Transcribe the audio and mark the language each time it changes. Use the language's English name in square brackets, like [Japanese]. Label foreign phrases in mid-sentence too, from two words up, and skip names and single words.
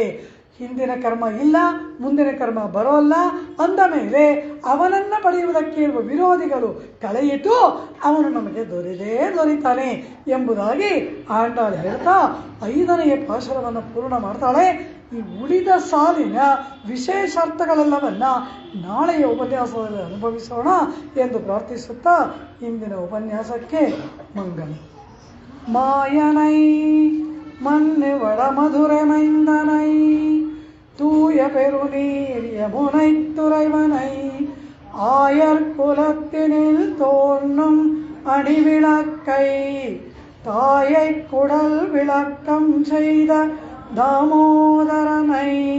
[Kannada] ಹಿಂದಿನ ಕರ್ಮ ಇಲ್ಲ, ಮುಂದಿನ ಕರ್ಮ ಬರೋಲ್ಲ ಅಂದ ಮೇಲೆ ಅವನನ್ನ ಪಡೆಯುವುದಕ್ಕೆ ಇರುವ ವಿರೋಧಿಗಳು ಕಳೆಯಿತು ಅವನು ನಮಗೆ ದೊರೀತಾನೆ ಎಂಬುದಾಗಿ ಆಂಡಾಳು ಹೇಳ್ತಾ 5ನೆಯ ಪಾಶರವನ್ನು ಪೂರ್ಣ ಮಾಡ್ತಾಳೆ. ಈ ಉಳಿದ ಸಾಲಿನ ವಿಶೇಷಾರ್ಥಗಳೆಲ್ಲವನ್ನ ನಾಳೆಯ ಉಪನ್ಯಾಸದಲ್ಲಿ ಅನುಭವಿಸೋಣ ಎಂದು ಪ್ರಾರ್ಥಿಸುತ್ತಾ ಇಂದಿನ ಉಪನ್ಯಾಸಕ್ಕೆ ಮಂಗಲ. [Tamil] மாயனை மண்ணு வடமதுரை மைந்தனை தூய பெருநீர் யமுனை துறைவனை ஆயர் குலத்தினில் தோன்றும் அணிவிளக்கை தாயை குடல் விளக்கம் செய்த தாமோதரனை